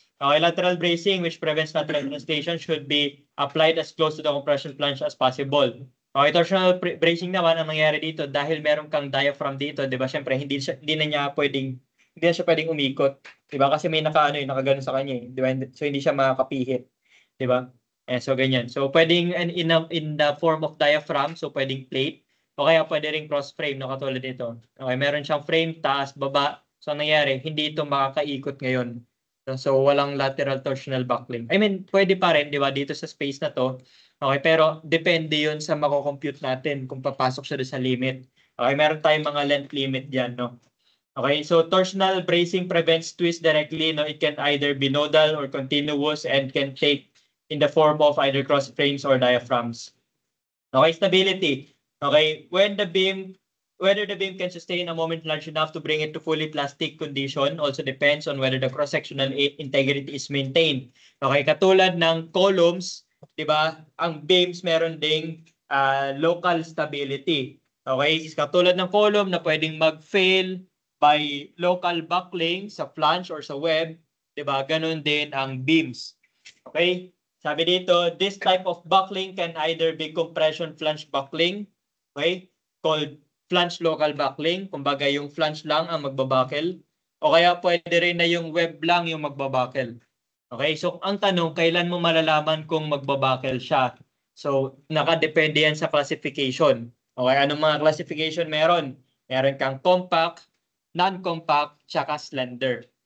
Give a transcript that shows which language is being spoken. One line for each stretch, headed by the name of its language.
English: Okay, lateral bracing which prevents lateral translation should be applied as close to the compression flange as possible.
Filipino: Okay, torsional bracing naman, ang nangyayari dito, dahil meron kang diaphragm dito, di ba? Siyempre, hindi na siya pwedeng umikot. Di ba? Kasi may nakagano sa kanya eh. Di ba? So, hindi siya makakapihit. Di ba? So, ganyan. So, pwedeng
English: in the form of diaphragm,
Filipino: so pwedeng plate, o kaya pwede rin cross frame, no, katulad nito. Okay, meron siyang frame, taas, baba. So, ang nangyayari, hindi ito makakaikot ngayon. So, walang lateral torsional buckling.
English: I mean,
Filipino: pwede pa rin, di ba, dito sa space na to. Okay, pero depende yun sa mako-compute natin kung papasok siya doon sa limit.
English: Okay,
Filipino: meron tayong mga length limit diyan,
English: no? Okay, so torsional bracing prevents twist directly, no? It can either be nodal or continuous and can take in the form of either cross frames or diaphragms. Okay, stability. Okay, whether the beam can sustain a moment large enough to bring it to fully plastic condition also depends on whether the cross-sectional integrity is maintained.
Filipino: Okay, katulad ng columns, 'di ba? Ang beams meron ding local stability. Okay, katulad ng column na pwedeng mag-fail by local buckling sa flange or sa web, 'di ba? Ganun din ang beams. Okay? Sabi dito,
English: this type of buckling can either be compression flange buckling,
Filipino: okay?
English: Called flange local buckling,
Filipino: kumbaga yung flange lang ang magbabuckle, o kaya pwede rin na yung web lang yung magbabuckle. Okay, so ang tanong, kailan mo malalaman kung magbabuckle siya? So, nakadepende yan sa classification. Okay, anong mga classification meron? Meron kang compact, non-compact, tsaka slender.